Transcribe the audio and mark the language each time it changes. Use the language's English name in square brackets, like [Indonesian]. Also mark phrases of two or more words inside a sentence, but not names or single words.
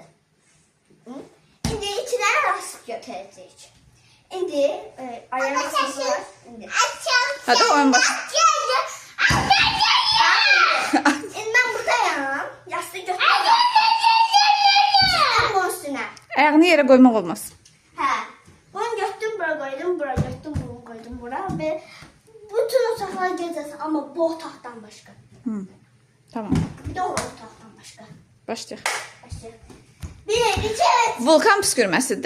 [Turkish] Şimdi içine rast götüreceğiz. Şimdi ayarlamasımız var. Hadi oyun başlayalım. Ben buradayım. Yastığı götüreceğim. Bunun üstüne. Ayağını yere koymak olmaz. [Azerbaijani] Hə. Bunu götürdüm, bura koydum, bura götürdüm, bunu koydum, [Turkish] bura ve bütün [Azerbaijani] otaqlara gezəcəksən, amma bu otaqdan başqa. Tamam. Bir də o otaqdan başqa. Başlayaq. Başlayaq. 1, 2, 3. Vulkan püskürməsidir.